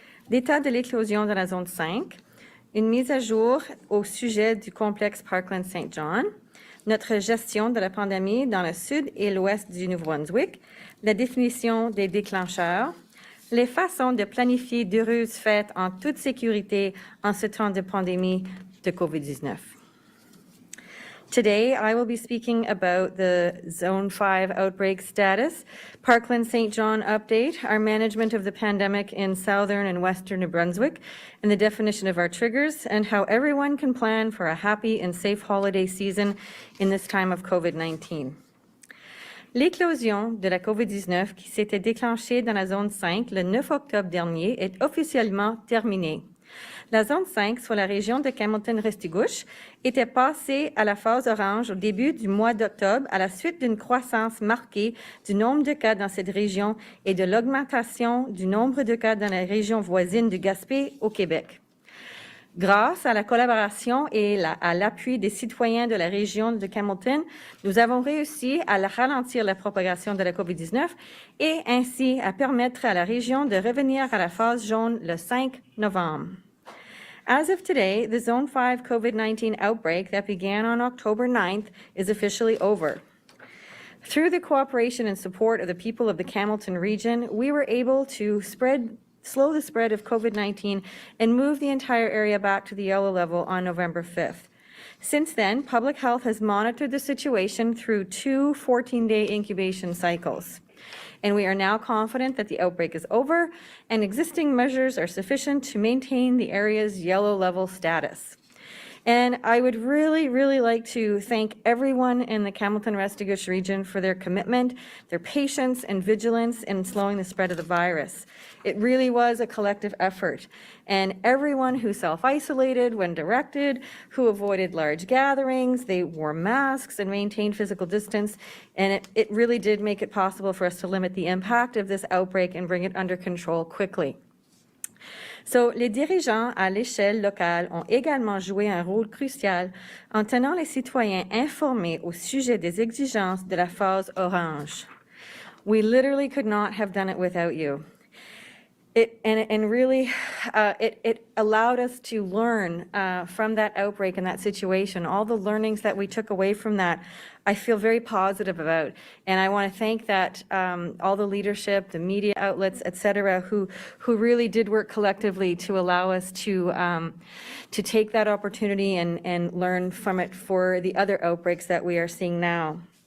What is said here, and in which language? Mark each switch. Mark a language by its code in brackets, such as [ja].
[fr] L'état de l'éclosion de la zone 5, une mise à jour au sujet du complexe Parkland St. John, notre gestion de la pandémie dans le sud et l'ouest du Nouveau-Brunswick, la définition des déclencheurs, les façons de planifier d'heureuses fêtes en toute sécurité en ce temps de pandémie de COVID-19. [en] Today, I will be speaking about the Zone 5 outbreak status, Parkland St. John update, our management of the pandemic in southern and western New Brunswick, and the definition of our triggers, and how everyone can plan for a happy and safe holiday season in this time of COVID-19. [fr] L'éclosion de la COVID-19 qui s'était déclenchée dans la zone 5 le 9 octobre dernier est officiellement terminée. La zone 5, soit la région de Campbellton-Restigouche, était passée à la phase orange au début du mois d'octobre à la suite d'une croissance marquée du nombre de cas dans cette région et de l'augmentation du nombre de cas dans la région voisine du Gaspé au Québec. Grâce à la collaboration et à l'appui des citoyens de la région de Campbellton, nous avons réussi à ralentir la propagation de la COVID-19 et ainsi à permettre à la région de revenir à la phase jaune le 5 novembre. [en] As of today, the Zone 5 COVID-19 outbreak that began on October 9th is officially over. Through the cooperation and support of the people of the Campbellton region, we were able to slow the spread of COVID-19 and move the entire area back to the yellow level on November 5th. Since then, public health has monitored the situation through 2 14-day incubation cycles. And we are now confident that the outbreak is over and existing measures are sufficient to maintain the area's yellow level status. And I would really, really like to thank everyone in the Campbellton-Restigouche region for their commitment, their patience and vigilance in slowing the spread of the virus. It really was a collective effort. And everyone who self-isolated when directed, who avoided large gatherings, they wore masks and maintained physical distance. And it really did make it possible for us to limit the impact of this outbreak and bring it under control quickly. [fr] So, les dirigeants à l'échelle locale ont également joué un rôle crucial en tenant les citoyens informés au sujet des exigences de la phase orange. [en] We literally could not have done it without you. It allowed us to learn from that outbreak and that situation. All the learnings that we took away from that, I feel very positive about. And I want to thank that all the leadership, the media outlets, et cetera, who really did work collectively to allow us to take that opportunity and learn from it for the other outbreaks that we are seeing now.